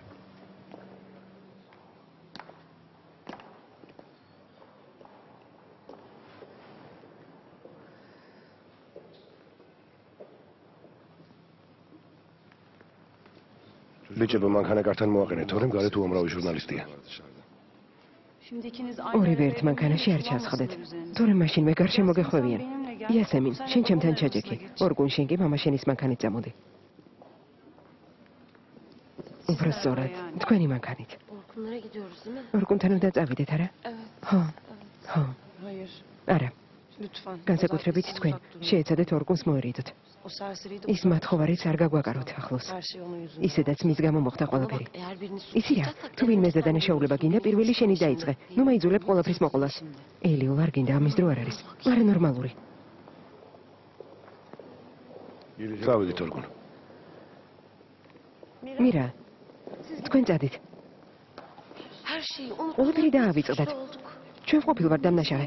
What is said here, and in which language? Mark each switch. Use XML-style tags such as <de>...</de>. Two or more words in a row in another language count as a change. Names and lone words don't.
<ka>ბიჭებო, მანქანა კართან მოაყენეთ, თორემ გარეთ უამრავი ჟურნალისტია. ორივე ერთ მანქანაში არ ჩასხდეთ. თორემ მაშინვე გარშემო გეხვევიან. იასემინ, შენ ჩემთან ჩაჯექი. ორგუნ შენ კი მამა შენის მანქანით წამოდი. უფრო სწორად, თქვენი მანქანით.</ka> <tr>Orkunlara gidiyoruz değil mi?</tr> <ka>ორგუნთან უნდა წავიდეთ, არა? ხო. ხო. არა. განსაკუთრებით თქვენ შეეცადეთ ორგუნს მოერიდოთ. ის მათხოვარიც არ გაგვაკაროთ ახლოს. ისედაც მის გამო მოხდა ყველაფერი.</ka> <tr>Eğer birini</tr> <ka>იცი რა, თუ ვინმე ზედანაშაულება გინდა, პირველი შენი დაიწყე. ნუ მაიძულებ ყველაფრის მოყოლას. ელიო არ გინდა, ამის დრო არ არის. არა ნორმალური. წავიდით ორგუნ. მირა, თქვენ წადით.</ka> <tr>her şeyi unuttuk.</tr> <ka>ყველაფერი დაავიწყდათ.</ka> <tr>olduk.</tr> <ka>ჩვენ ყოფილ ვარ დამნაშავე.</ka>